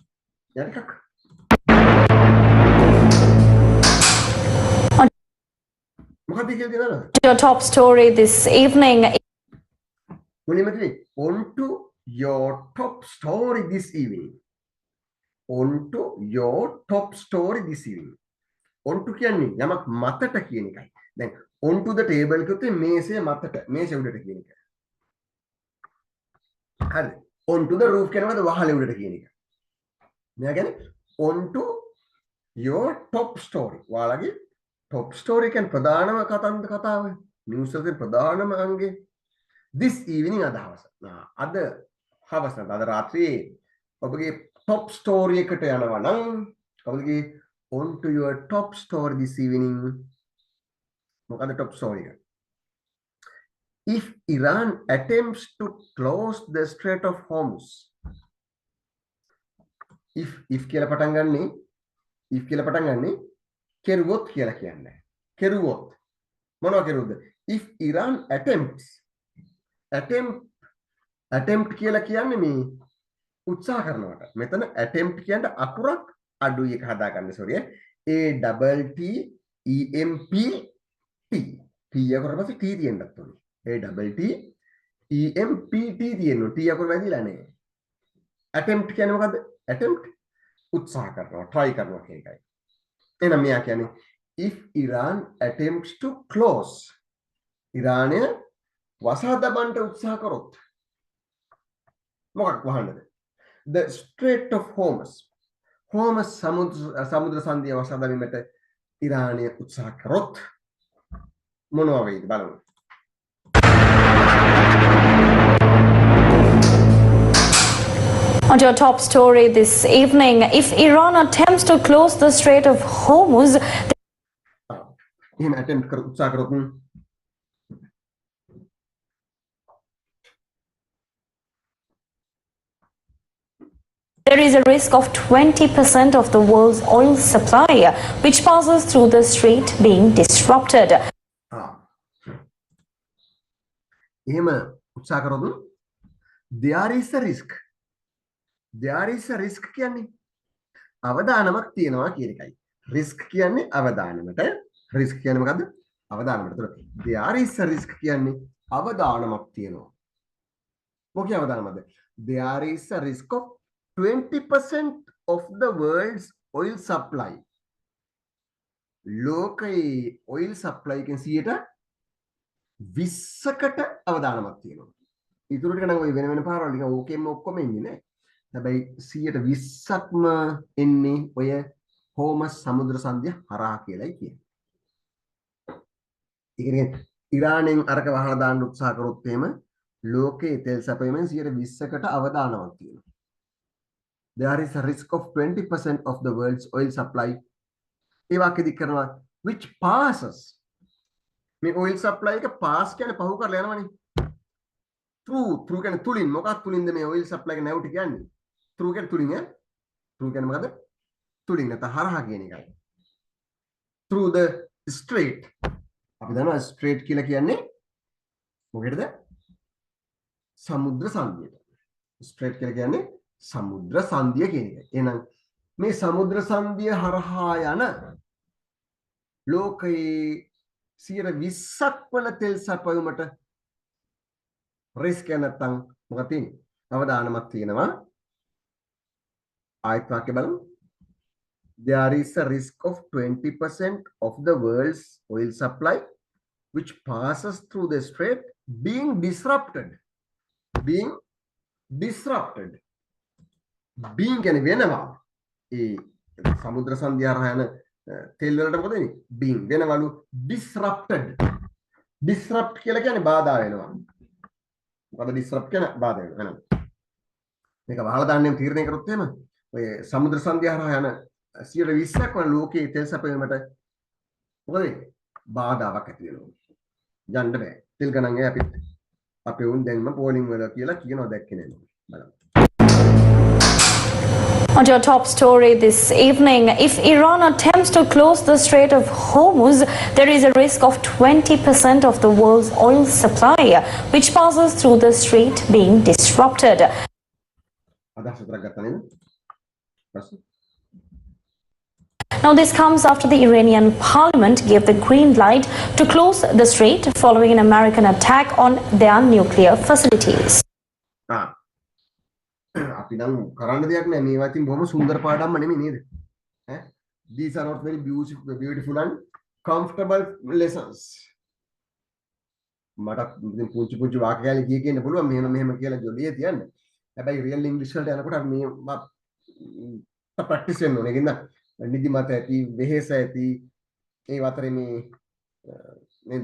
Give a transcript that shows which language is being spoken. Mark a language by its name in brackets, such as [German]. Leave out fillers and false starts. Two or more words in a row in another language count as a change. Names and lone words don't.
[English] On to your top story this evening. On to your top story this evening. On to your top story this evening. On to [Sinhala] කියන්නේ යමක් මතට කියන එකයි. දැන් [English] on to the table [Sinhala] කිව්වොත් මේසේ මතට මේසේ උඩට කියන එක. හරි. [English] on to the roof [Sinhala] කියනවාද වහලේ උඩට කියන එක. මෙයා කියන්නේ [English] on to your top story. [Sinhala] ඔයාලගේ [English] top story [Sinhala] කියන්නේ ප්‍රධානම කතාව. නිවුස් එකේ ප්‍රධානම අංගය. [English] this evening [Sinhala] අද හවස. අද හවස අද රාත්‍රියේ ඔබගේ [English] top story [Sinhala] එකට යනවා නම් ඔබගේ [English] on to your top story this evening. [Sinhala] මොකද [English] top story [Sinhala] එක? [English] If Iran attempts to close the Strait of Hormuz. [Sinhala] if කියලා පටන් ගන්නේ කෙරුවොත් කියලා කියන්නේ. කෙරුවොත් මොනවා කෙරුවොත්? [English] If Iran attempt [Sinhala] කියලා කියන්නේ මේ උත්සාහ කරනවට. මෙතන attempt කියන්නේ අකුරක් අඩුයි එක හදාගන්න sorry. ATTEMPT. T අකුර පස්සේ T තියෙන්නත් ඕනේ. ATTEMPT තියෙනවා. T අකුර වැදිලා නැහැ. attempt කියන්නේ මොකද්ද? attempt උත්සාහ කරනවා, try කරනවා කියන එකයි. එහෙනම් මෙයා කියන්නේ [English] if Iran attempts to close [Sinhala] ඉරානය වසා දමන්න උත්සාහ කරොත් මොකක් වහන්නද? [English] The Strait of Hormuz. [Sinhala] Hormuz සමුද්‍ර සංධිය වසා දැමීමට ඉරානය උත්සාහ කරොත් මොනවා වෙයිද බලමු. [English] On your top story this evening, if Iran attempts to close the Strait of Hormuz, [Sinhala] එහෙම attempt කර උත්සාහ කරොත් [English] there is a risk of 20% of the world's oil supply, which passes through the strait, being disrupted. [Sinhala] එහෙම උත්සාහ කරොත් [English] there is a risk. There is a risk [Sinhala] කියන්නේ අවදානමක් තියෙනවා කියන එකයි. risk කියන්නේ අවදානමට. risk කියන්නේ මොකද්ද? අවදානමට. [English] there is a risk [Sinhala] කියන්නේ අවදානමක් තියෙනවා. මොකක්ද අවදානමද? [English] there is a risk of 20% of the world's oil supply. [Sinhala] ලෝකයේ [English] oil supply [Sinhala] එකෙන් 20%කට අවදානමක් තියෙනවා. ඊටු ටික නම් ඔය වෙන පාරවල් ටික ඕකෙම ඔක්කොම ඉන්නේ නේ. හැබැයි 120%ක්ම එන්නේ ඔය හෝමස් සමුද්‍ර සංධිය හරහා කියලායි කියන්නේ. ඒ කියන්නේ ඉරානයෙන් අරක වහලා දාන්න උත්සාහ කරොත් එහෙම ලෝකයේ තෙල් සැපයීමෙන් 120%කට අවදානමක් තියෙනවා. [English] There is a risk of 20% of the world's oil supply. [Sinhala] ඒ වාක්‍යෙදි කරනවා [English] which passes. [Sinhala] මේ [English] oil supply [Sinhala] එක pass කියන්නේ පහු කරලා යනවනේ. through කියන්නේ තුලින්. මොකක්ද තුලින්ද මේ [English] oil supply [Sinhala] එක නැවුට කියන්නේ? through කියන්නේ තුලින් ඈ. through කියන්නේ මොකද්ද? තුලින් නැත්නම් හරහා කියන එකයි. [English] through the strait. [Sinhala] අපි දන්නවා strait කියලා කියන්නේ මොකේද? සමුද්‍ර සංධියට. strait කියලා කියන්නේ සමුද්‍ර සංධිය කියන එක. එහෙනම් මේ සමුද්‍ර සංධිය හරහා යන ලෝකයේ 120ක් වන තෙල් සැපයුමට රිස්ක් නැත්තම් මොකක්ද තියෙන්නේ? අවදානමක් තියෙනවා. ආයත් වාක්‍ය බලමු. [English] There is a risk of 20% of the world's oil supply which passes through the strait being disrupted. Being disrupted. being [Sinhala] කියන්නේ වෙනවා. ඒ සමුද්‍ර සංධිය හරහා යන තෙල් වලට මොකද වෙන්නේ? being වෙනවලු [English] disrupted. disrupt [Sinhala] කියලා කියන්නේ බාධා වෙනවා. මොකද disrupt කියන්නේ බාධා වෙනවා. මේක වහලා දාන්නෙම තීරණය කරොත් එහෙම ඔය සමුද්‍ර සංධිය හරහා යන 120ක් වන ලෝකයේ තෙල් සැපයීමට මොකද බාධාවක් ඇති වෙනවා. යන්න බෑ. තෙල් ගණන් අපේ උන් දැන්ම පෝලිං වල කියලා කියනවා දැක්කේ නෑ. බලන්න. [English] On your top story this evening, if Iran attempts to close the Strait of Hormuz, there is a risk of 20% of the world's oil supply, which passes through the strait, being disrupted. Now, this comes after the Iranian parliament gave the green light to close the strait following an American attack on their nuclear facilities. [Sinhala] අපි නම් කරන්න දෙයක් නෑ මේවා ඉතින් බොහොම සුන්දර පාඩම්ම නෙමෙයි නේද ඈ [English] these are not very beautiful and comfortable lessons [Sinhala] මට ඉතින් පුංචි පුංචි වාක්‍ය ගැන කියන්න පුළුවන් මෙහෙම කියලා ජොලියේ තියන්න හැබැයි රියල් ඉංග්‍රීසි වලට යනකොට මේ ප්‍රැක්ටිස් වෙන්න ඕනේ. ඒකින්ද නිදිමත ඇති, වෙහෙස ඇති ඒ අතරේ මේ නේද?